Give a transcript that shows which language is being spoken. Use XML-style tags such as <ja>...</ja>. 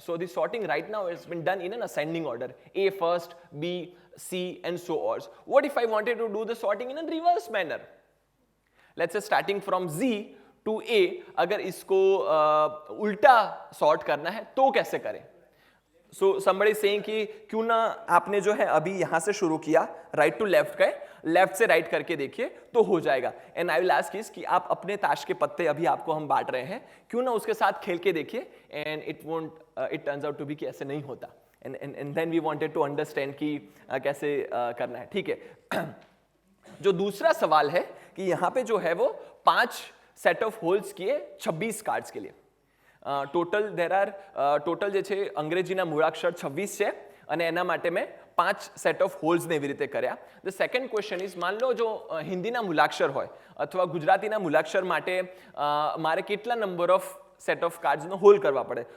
<en>So the sorting right now has been done in an ascending order, A first, B, C, and so on. What if I wanted to do the sorting in a reverse manner? Let's say starting from Z to A,</en> <hi>अगर इसको उल्टा sort करना है तो कैसे करें?</hi> <en>So somebody saying</en> <hi>कि क्यों ना आपने जो है अभी यहाँ से शुरू किया, राइट टू लेफ्ट गए, लेफ्ट से राइट करके देखिए तो हो जाएगा.</hi> <en>and I will ask is</en> <hi>कि आप अपने ताश के पत्ते अभी आपको हम बांट रहे हैं, क्यों ना उसके साथ खेल के देखिए,</hi> <en>and it turns out to be</en> <hi>कि ऐसे नहीं होता.</hi> <en>and then we wanted to understand</en> <hi>कि कैसे करना है. ठीक है. जो दूसरा सवाल है कि यहाँ पे जो है वो 5 सेट ऑफ होल्स किए 26 कार्ड्स के लिए.</hi> <gu>ટોટલ ટોટલ જે છે અંગ્રેજીના મૂળાક્ષર 26 છે, અને એના માટે મેં 5 સેટ ઓફ હોલ્સને એવી રીતે કર્યા.</gu> <en>the second question is,</en> <hi>માન લો જો</hi> <gu>હિન્દીના મૂળાક્ષર હોય અથવા ગુજરાતીના મૂળાક્ષર માટે મારે કેટલા number of set of કાર્ડ્સનો hall કરવા પડે.</gu>